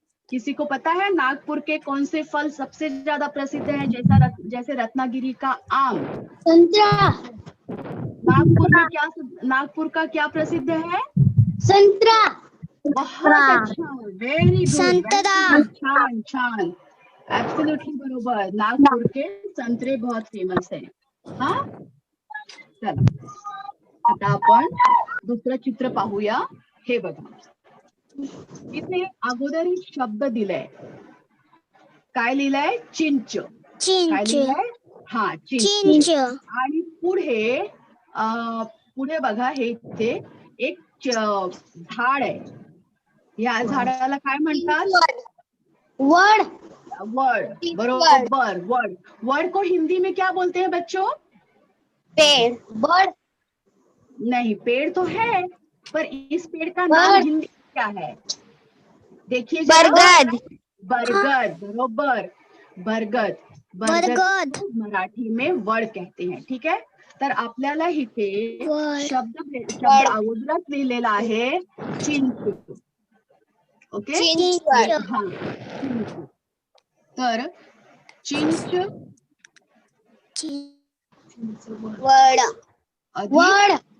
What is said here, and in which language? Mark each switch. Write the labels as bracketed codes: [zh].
[hi] किसी को पता है नागपुर के कौन से फल सबसे ज्यादा प्रसिद्ध है? जैसे रत्नागिरी का आम। संतरा। नागपुर का क्या प्रसिद्ध है? संतरा। बहुत अच्छा, [en] very good, [hi] संतरा। [mr] छान छान, ऍब्सोल्युटली बरोबर. [hi] नागपुर के संतरे बहुत फेमस है. [mr] हा, चला आता आपण दुसरं चित्र पाहूया. हे बघा, इथे अगोदर एक शब्द दिलाय. काय लिहिलंय? चिंच. काय लिहिलंय? हा, चिंच. आणि पुढे बघा, हे इथे एक झाड आहे. या झाडाला काय म्हणतात? वड। वड. बरोबर, वड. [hi] वड को हिंदी में क्या बोलते हैं बच्चों? पेड़। वड। नहीं, पेड़ तो है, पर इस पेड़ का नाम हिंदी में क्या है? देखिए, बरगद. बरगद, बरोबर, बरगद. बरगद मराठी में वड कहते हैं. [mr] ठीक आहे. तर आपल्याला इथे शब्द अगोदरच लिहिलेला आहे चिंच. ओके, हा, तर चिंच, वड, वड,